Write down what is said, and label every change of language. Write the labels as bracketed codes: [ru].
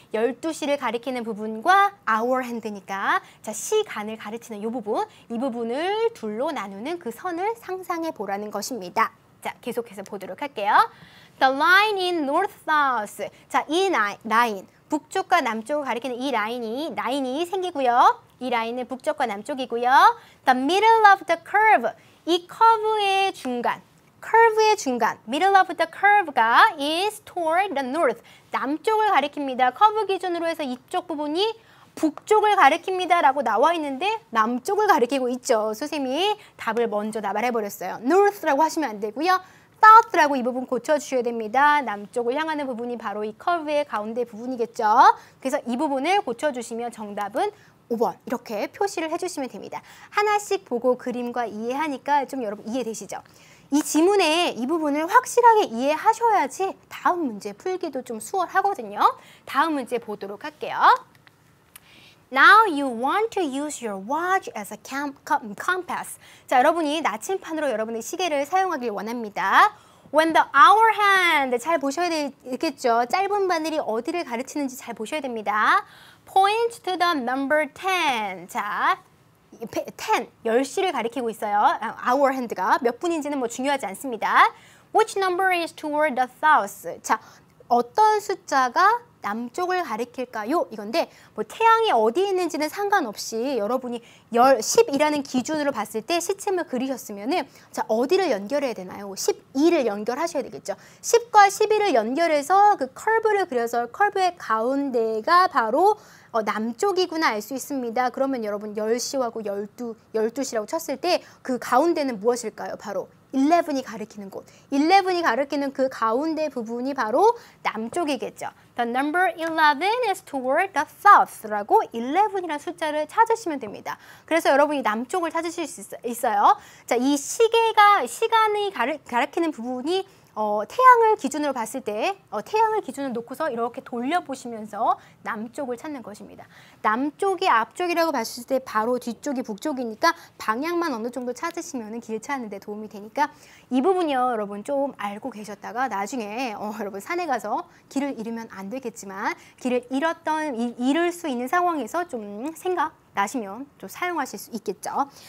[ko] 12시를 가리키는 부분과 hour hand니까 자, 시간을 가르치는 이 부분을 둘로 나누는 그 선을 상상해 보라는 것입니다. 자, 계속해서 보도록 할게요. [en] The line in north-south. [ko] 자, 이 라인, 북쪽과 남쪽을 가리키는 이 라인이 생기고요. 이 라인은 북쪽과 남쪽이고요. [en] The middle of the curve. 이 커브의 중간, middle of the curve가 is toward the north. [ko] 남쪽을 가리킵니다. 커브 기준으로 해서 이쪽 부분이 북쪽을 가리킵니다 라고 나와 있는데 남쪽을 가리키고 있죠. 선생님이 답을 먼저 말해버렸어요. north라고 하시면 안 되고요. south라고 이 부분 고쳐주셔야 됩니다. 남쪽을 향하는 부분이 바로 이 커브의 가운데 부분이겠죠. 그래서 이 부분을 고쳐주시면 정답은 5번 이렇게 표시를 해주시면 됩니다. 하나씩 보고 그림과 이해하니까 좀 여러분 이해되시죠? 이 지문의 이 부분을 확실하게 이해하셔야지 다음 문제 풀기도 좀 수월하거든요. 다음 문제 보도록 할게요. [en] Now you want to use your watch as a compass. [ko] 자, 여러분이 나침판으로 여러분의 시계를 사용하길 원합니다. [en] When the hour hand 잘 보셔야 되겠죠. [ko] 짧은 바늘이 어디를 가르치는지 잘 보셔야 됩니다. [en] Point to the number 10. [ko] 자, 10, 10시를 가리키고 있어요. Hour hand가 몇 분인지는 뭐 중요하지 않습니다. [en] Which number is toward the south? [ko] 자, 어떤 숫자가 남쪽을 가리킬까요? 이건데 뭐 태양이 어디에 있는지는 상관없이 여러분이 10이라는 기준으로 봤을 때 시침을 그리셨으면은 자, 어디를 연결해야 되나요? 12를 연결하셔야 되겠죠. 10과 12를 연결해서 그 커브를 그려서 커브의 가운데가 바로 남쪽이구나 알 수 있습니다. 그러면 여러분 10시하고 12시라고 쳤을 때 그 가운데는 무엇일까요? 바로 11이 가리키는 곳. 11이 가리키는 그 가운데 부분이 바로 남쪽이겠죠. [en] The number 11 is toward the south라고 11이라는 숫자를 찾으시면 됩니다. [ko] 그래서 여러분이 남쪽을 찾으실 수 있어요. 자, 이 시간이 가리키는 부분이 태양을 기준으로 봤을 때 태양을 기준으로 놓고서 이렇게 돌려보시면서 남쪽을 찾는 것입니다. 남쪽이 앞쪽이라고 봤을 때 바로 뒤쪽이 북쪽이니까 방향만 어느 정도 찾으시면 길 찾는 데 도움이 되니까 이 부분이요 여러분 좀 알고 계셨다가 나중에 여러분 산에 가서 길을 잃으면 안 되겠지만 길을 잃을 수 있는 상황에서 좀 생각 나시면 좀 사용하실 수 있겠죠.